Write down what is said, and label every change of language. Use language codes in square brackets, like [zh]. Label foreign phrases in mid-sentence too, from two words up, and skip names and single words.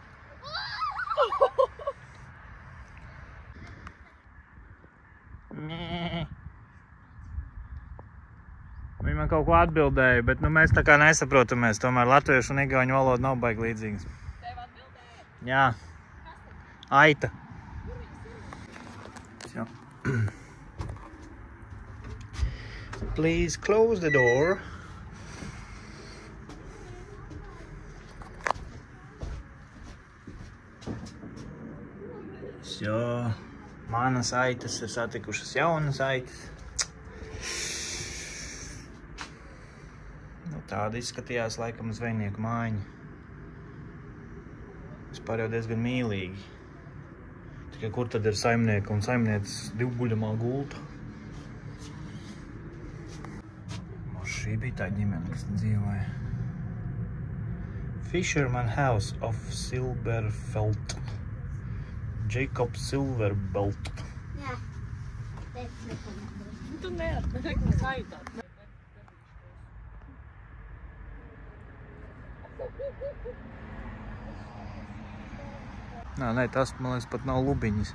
[lv] Viņi man kaut ko atbildēja, bet mēs tā kā nesaprotamies. Tomēr latviešu un igauņu valoda nav baigi līdzīgas. tev atbildēt. Jā. Aita. Jā. [en] Please close the door. [lv] Jo manas aitas ir satikušas jaunas aitas. Tāda izskatījās laikam zvejnieku mājiņa. Vispār jau diezgan mīlīgi. Tikai kur tad ir saimnieka un saimnieces divguļamā gulta? Šī bija tā ģimene, kas dzīvoja. Fisherman House of Silverfelt. Jacob Silverbelt. Jā. Teicu, nepamatīgi. Tu neatbildēji, kas aitāt. Nē, tas, man liekas, pat nav lubiņas.